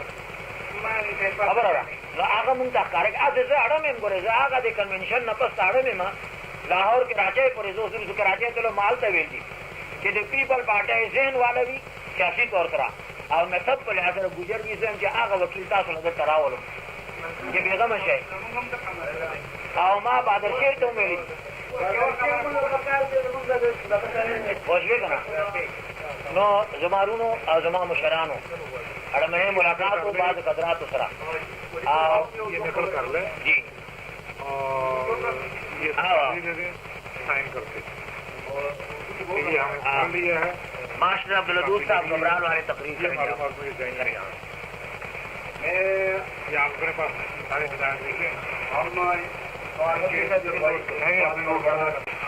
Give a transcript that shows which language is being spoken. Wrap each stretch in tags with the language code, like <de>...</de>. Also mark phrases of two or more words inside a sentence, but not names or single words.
<ps>خبره ده نو هغه مونږ ته ښکاره کوي زه اړم یم ګورې زه هغه د کنونشن نه پس اړم یم لاهور کراچۍ پورې زه اوس وروسته کراچۍ تلو مال ته ویل دي چې د پیپل پارټۍ ذهن والا وي سیاسي طور سره او مذهب په لحاظ سره ګجر وي زه یم چې هغه وکیل تاسو له دلته راولم چې بېغمه شئ او ما بهادر شیر ته هم ویلي پوه شوې که نه نو زما رونو او زما مشرانو اړمنې ملاقات و بعض قدراتو سره او</ps> <ur>یہ نقل کر لیں جی اور یہ سائن کرتے یہ ہم کر لیا ہے ماسٹر عبدالودود صاحب گمران والے تقریر یہ آپ کے پاس سارے ہدایت دیکھیں</ur>